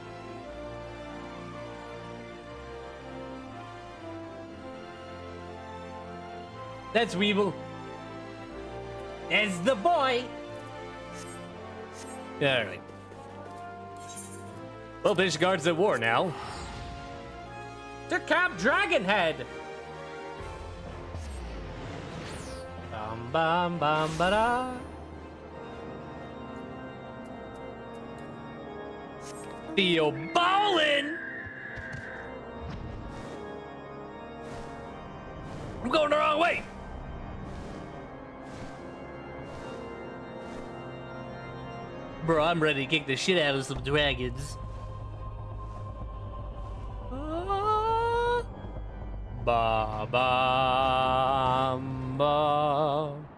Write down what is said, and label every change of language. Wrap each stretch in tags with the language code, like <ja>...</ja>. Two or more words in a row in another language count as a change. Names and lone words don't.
<en>That's Weeble. That's the boy. Alright. Well, Ishgard's at war now. To Camp Dragonhead! Bam bam bam ba da. Theo Bowlin! I'm going the wrong way! Bro, I'm ready to kick the shit out of some dragons. Ba ba ba.</en>